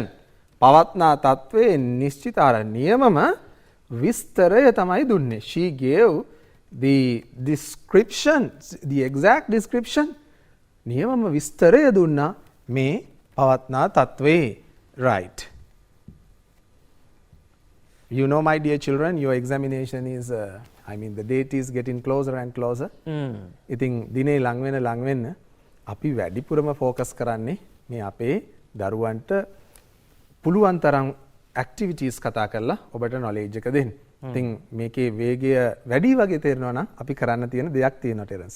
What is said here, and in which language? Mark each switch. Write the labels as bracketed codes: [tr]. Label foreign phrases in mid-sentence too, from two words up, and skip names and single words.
[si] පවත්නා තත්වයේ නිශ්චිත අර නියමම විස්තරය තමයි දුන්නේ. [en] She gave the description, the exact description. [si] නියමම විස්තරය දුන්නා මේ පවත්නා තත්වයේ. [en] Right. You know, my dear children, your examination is, the date is getting closer and closer. [si] ඉතින් දිනේ ලඟ වෙන අපි වැඩිපුරම focus කරන්නේ මේ අපේ දරුවන්ට පුළුවන් තරම් activities කතා කරලා ඔබට knowledge එක දෙන්න. ඉතින් මේකේ වේගය වැඩි වගේ තේරෙනවා නම් අපි කරන්න තියෙන දෙයක් තියෙනවා ටෙරන්ස්.